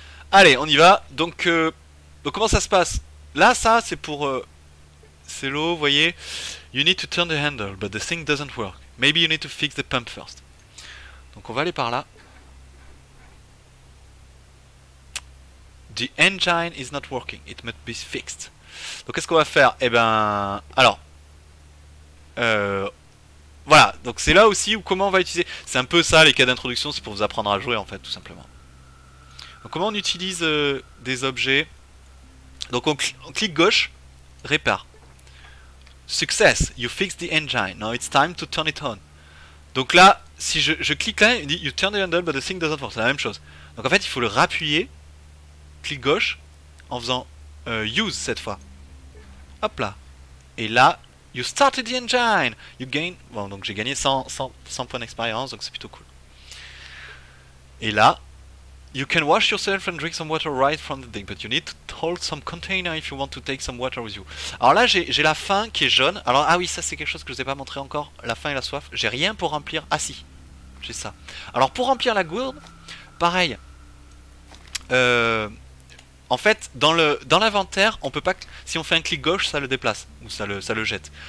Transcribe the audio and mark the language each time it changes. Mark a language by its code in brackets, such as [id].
[fr] Allez, on y va. Donc comment ça se passe? Là, ça, c'est pour... c'est l'eau, vous voyez. [en] You need to turn the handle, but the thing doesn't work. Maybe you need to fix the pump first. [fr] Donc on va aller par là. [en] The engine is not working. It must be fixed. [fr] Donc qu'est-ce qu'on va faire? Eh ben... Alors... voilà, donc c'est là aussi où comment on va utiliser. C'est un peu ça les cas d'introduction, c'est pour vous apprendre à jouer en fait, tout simplement. Donc comment on utilise des objets. Donc on clique gauche, répare. [en] Success, you fix the engine, now it's time to turn it on. [fr] Donc là, si je clique là, il dit [en] you turn the handle but the thing doesn't work, [fr] c'est la même chose. Donc en fait il faut le rappuyer, clic gauche, en faisant use cette fois. Hop là. Et là, [en] you started the engine, you gain... [fr] Bon, donc j'ai gagné 100 points d'expérience, donc c'est plutôt cool. Et là, [en] you can wash yourself and drink some water right from the thing, but you need to hold some container if you want to take some water with you. [fr] Alors là, j'ai la faim qui est jaune. Alors, ah oui, ça c'est quelque chose que je vous ai pas montré encore, la faim et la soif. J'ai rien pour remplir... Ah si, j'ai ça. Alors pour remplir la gourde, pareil. En fait, dans l'inventaire, on peut pas... Si on fait un clic gauche, ça le déplace, ou ça le jette.